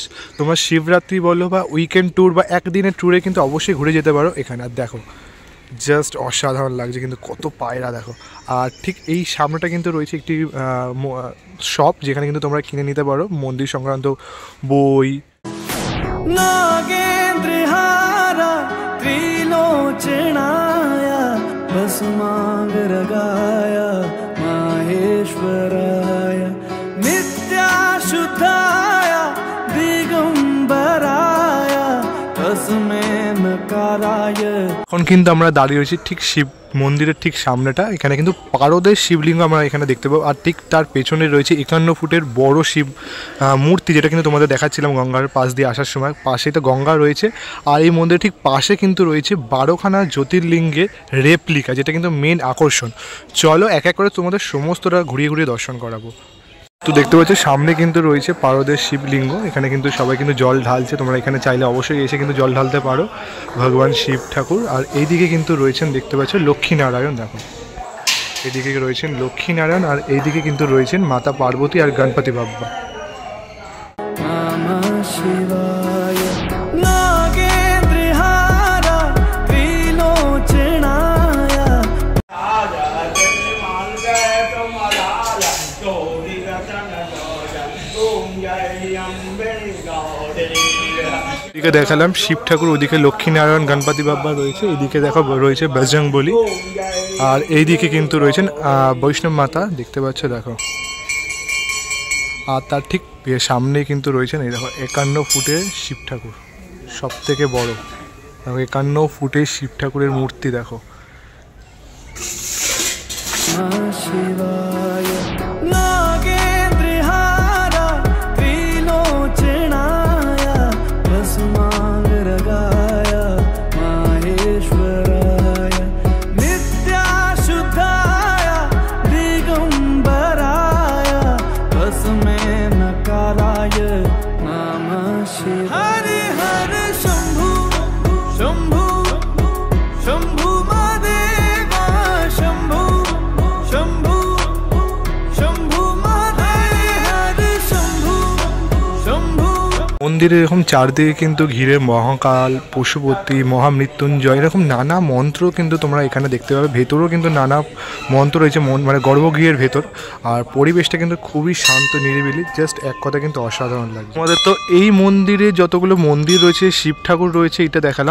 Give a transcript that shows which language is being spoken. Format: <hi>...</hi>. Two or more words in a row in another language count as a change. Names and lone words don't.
<bn>তোমরা শিবরাত্রি বলো বা</bn> <en>weekend tour</en> <bn>বা একদিনের ট্যুরে কিন্তু অবশ্যই ঘুরে যেতে পারো এখানে। আর দেখো জাস্ট অসাধারণ লাগছে কিন্তু, কত পায়রা দেখো। আর ঠিক এই সামনেটা কিন্তু রয়েছে একটি শপ, যেখানে কিন্তু তোমরা কিনে নিতে পারো মন্দির সংক্রান্ত বই।</bn> <sa>नागेन्द्रहारा त्रिलोचनाया भस्मांग रगाया माहेश्वराय नित्याशुद्धाया दिगंबराय तस्मै नकाराय।</sa> <bn>এখন কিন্তু আমরা দাঁড়িয়ে রয়েছি ঠিক শিব মন্দিরের ঠিক সামনেটা, এখানে কিন্তু পারদের শিবলিঙ্গ আমরা এখানে দেখতে পাবো। আর ঠিক তার পেছনে রয়েছে 51 ফুটের বড় শিব মূর্তি, যেটা কিন্তু তোমাদের দেখাচ্ছিলাম গঙ্গার পাশ দিয়ে আসার সময়। পাশেই তো গঙ্গা রয়েছে, আর এই মন্দিরের ঠিক পাশে কিন্তু রয়েছে 12খানা জ্যোতির্লিঙ্গের রেপ্লিকা, যেটা কিন্তু মেন আকর্ষণ। চলো এক এক করে তোমাদের সমস্তটা ঘুরিয়ে ঘুরিয়ে দর্শন করাবো। তো দেখতে পাচ্ছ সামনে কিন্তু রয়েছে পারদের শিবলিঙ্গ, এখানে কিন্তু সবাই কিন্তু জল ঢালছে। তোমরা এখানে চাইলে অবশ্যই এসে কিন্তু জল ঢালতে পারো, ভগবান শিব ঠাকুর। আর এইদিকে কিন্তু রয়েছেন দেখতে পাচ্ছ লক্ষ্মীনারায়ণ, দেখো এদিকে রয়েছেন লক্ষ্মীনারায়ণ, আর এইদিকে কিন্তু রয়েছেন মাতা পার্বতী আর গণপতি বাপ্পা।</bn> <sa>नमः शिवाय नागेन्द्रहारा त्रिलोचनाय।</sa> <bn>এদিকে দেখালাম শিব ঠাকুর, ওদিকে লক্ষ্মীনারায়ণ গণপতি বাপ্পা রয়েছে, এদিকে দেখো রয়েছে বজরংবলী, আর এইদিকে কিন্তু রয়েছেন বৈষ্ণব মাতা, দেখতে পাচ্ছ দেখো। আর তার ঠিক সামনে কিন্তু রয়েছেন এই দেখো 51 ফুটের শিব ঠাকুর, সব থেকে বড়। দেখো 51 ফুটের শিব ঠাকুরের মূর্তি দেখো।</bn> <sa>नमः शिवाय नागेन्द्रहारा त्रिलोचनाय भस्मांग रगाय माहेश्वराय नित्याशुद्धाय दिगंबराय तस्मै नकाराय। नमः शिवाय हरे हरे शंभु शंभु शंभु महादेव शंभु शंभु शंभु महादेव हरे शंभु शंभु।</sa> <bn>মন্দিরের এরকম চারদিকে কিন্তু ঘিরে মহাকাল, পশুপতি, মহামৃত্যুঞ্জয়, এরকম নানা মন্ত্র কিন্তু তোমরা এখানে দেখতে পাবে। ভেতরেও কিন্তু নানা মন্ত্র রয়েছে, মানে গর্ভগৃহের ভেতর। আর পরিবেশটা কিন্তু খুবই শান্ত নিরিবিলি, জাস্ট এক কথা কিন্তু অসাধারণ লাগে। আমাদের তো এই মন্দিরে যতগুলো মন্দির রয়েছে, শিব ঠাকুর রয়েছে, এটা দেখালাম।</bn>